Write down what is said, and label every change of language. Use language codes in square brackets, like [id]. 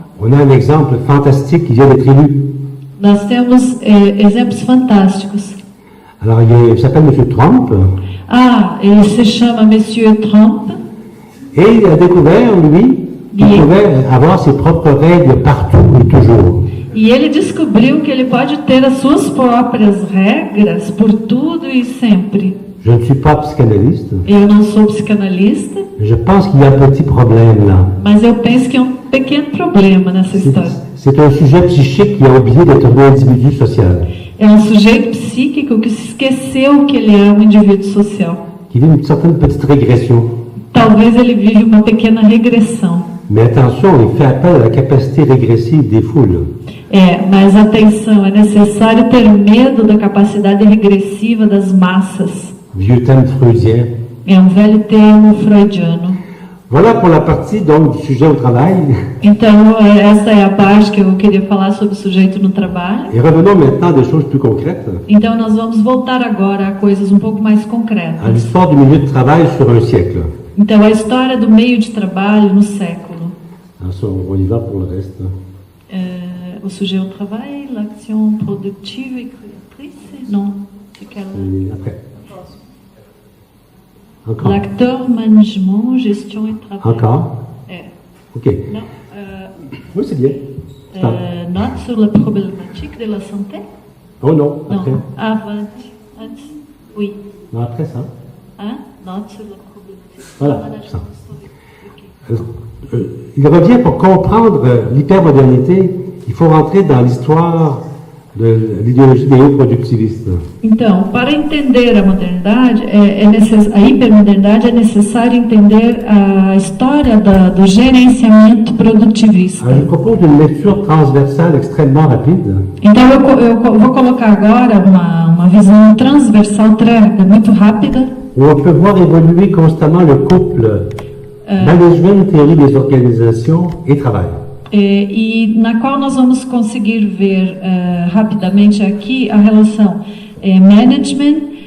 [fr] On a un exemple fantastique qui vient d'être élu. [pt] Nós temos exemplos fantásticos. [fr] Alors, il s'appelle M. Trump, [pt] Ah, ele se chama Monsieur Trump [fr] et il a découvert, lui, qu'il pouvait avoir ses propres règles partout et toujours. [pt] e ele descobriu que ele pode ter as suas próprias regras por tudo e sempre. [fr] Je ne suis pas psychanalyste, [pt] Eu não sou psicanalista, [fr] mais je pense qu'il y a un petit problème là. [pt] mas eu penso que é um pequeno problema nessa história. [fr] C'est un sujet psychique qui a oublié d'être un individu social, [pt] É um sujeito psíquico que se esqueceu que ele é um indivíduo social. [fr] qui vit une certaine petite régression. [pt] Talvez ele vive uma pequena regressão. [fr] Mais attention, il fait appel à la capacité régressive des foules. [pt] Mas atenção, é necessário ter medo da capacidade regressiva das massas. [fr] Vieux thème freudien. [pt] É um velho termo freudiano. [fr] Voilà pour la partie donc du sujet au travail. [pt] Então, essa é a parte que eu queria falar sobre o sujeito no trabalho. [fr] Et revenons maintenant à des choses plus concrètes, [pt] Então, nós vamos voltar agora a coisas um pouco mais [fr] à [pt] concretas. [fr] l'histoire du milieu de travail sur un siècle. [pt] Então, a história do meio de trabalho no século. [fr] Alors, ça, on y va pour le reste. O sujet au travail, l'action productive et créatrice, non, c'est quelle? Et après. Encore. L'acteur, management, gestion et travail. Encore. Ok. Non, Oui, c'est bien. Stop. note sur la problématique de la santé? Oh non, après. Non, avant, oui. Non, après ça. Hein? Note sur la problématique. Voilà, Management ça. historique. Ok. Il revient pour comprendre l'hypermodernité, il faut rentrer dans l'histoire de l'idéologie néo-productiviste. [pt] Então, para entender a modernidade, a hipermodernidade, é necessário entender a história do gerenciamento produtivista. [fr] Alors, je propose une lecture transversale extrêmement rapide. [pt] Então, eu vou colocar agora uma visão transversal muito rápida, [fr] Où on peut voir évoluer constamment le couple management, théorie des organisations et travail. [pt] e na qual nós vamos conseguir ver rapidamente aqui a relação management,